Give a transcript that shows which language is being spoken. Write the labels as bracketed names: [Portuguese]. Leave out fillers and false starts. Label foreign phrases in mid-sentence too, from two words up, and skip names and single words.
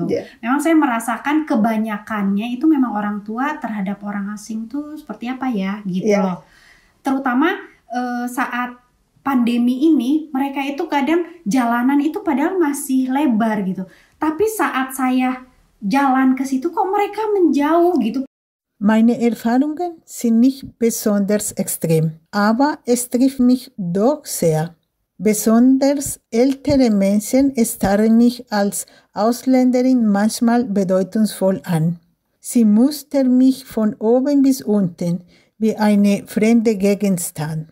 [Indonesian] Memang saya merasakan kebanyakannya itu memang orang tua terhadap orang asing tuh seperti apa ya gitu loh. Terutama saat pandemi ini, mereka itu kadang jalanan itu padahal masih lebar gitu. Tapi saat saya jalan ke situ kok mereka menjauh gitu. [German] Meine Erfahrungen sind nicht besonders extrem, aber es trifft mich doch sehr. Besonders ältere Menschen starren mich als Ausländerin manchmal bedeutungsvoll an. Sie mustern mich von oben bis unten wie eine fremde Gegenstand.